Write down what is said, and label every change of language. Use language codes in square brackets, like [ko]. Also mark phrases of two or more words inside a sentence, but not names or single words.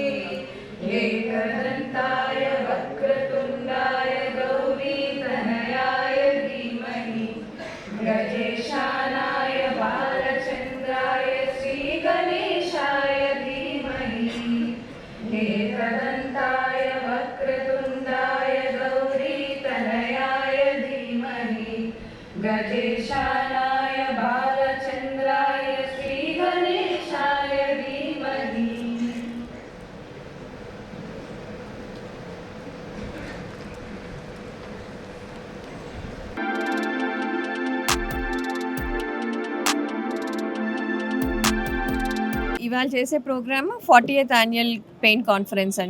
[sa] एकदन्ताय वक्रतुण्डाय गौरीतनयाय धीमहि गजेशानाय बालचन्द्राय श्रीगणेशाय धीमहि एकदन्ताय वक्रतुण्डाय गौरीतनयाय धीमहि गजेशानाय बालचन्द्राय श्रीगणेशाय धीमहि। [te] ఇవాళ చేసే ప్రోగ్రామ్ 40th [en] annual pain conference [te] అండి.